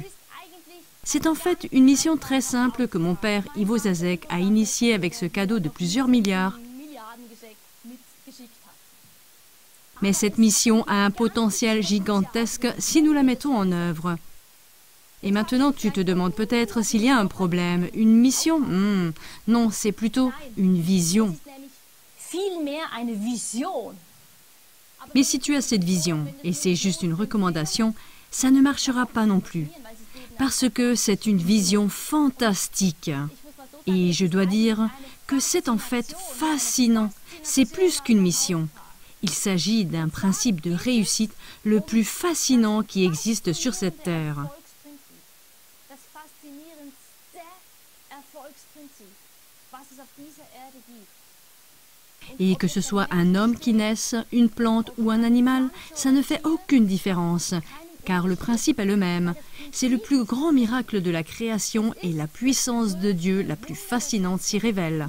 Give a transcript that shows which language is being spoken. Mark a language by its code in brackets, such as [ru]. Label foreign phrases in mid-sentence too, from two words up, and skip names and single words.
[fr] C'est en fait une mission très simple que mon père Ivo Zazek a initiée avec ce cadeau de plusieurs milliards. Mais cette mission a un potentiel gigantesque si nous la mettons en œuvre. Et maintenant, tu te demandes peut-être s'il y a un problème. Une mission? Non, c'est plutôt une vision. [de] vielmehr eine Vision. [fr] Mais si tu as cette vision, et c'est juste une recommandation, ça ne marchera pas non plus. Parce que c'est une vision fantastique. Et je dois dire que c'est en fait fascinant. C'est plus qu'une mission. Il s'agit d'un principe de réussite le plus fascinant qui existe sur cette terre. [de] Das faszinierendste Erfolgsprinzip, was es auf dieser Erde gibt. [fr] Et que ce soit un homme qui naisse, une plante ou un animal, ça ne fait aucune différence, car le principe est le même. C'est le plus grand miracle de la création et la puissance de Dieu la plus fascinante s'y révèle.